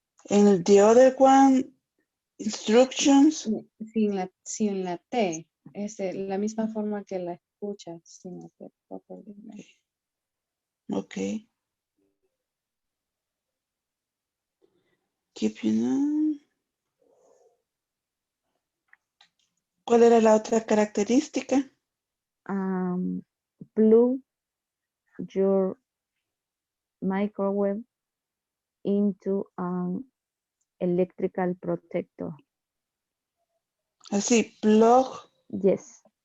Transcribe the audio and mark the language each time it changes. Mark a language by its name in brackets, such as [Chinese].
[English] And the other one, instructions. [Spanish] Sin la T. Es la misma forma que la escucha. Sin la T. [English] Properly. Okay. Keep you know. [Spanish] ¿Cuál era la otra característica? [English] Plug your microwave into an electrical protector. [Spanish] Así, plug. [English] Yes.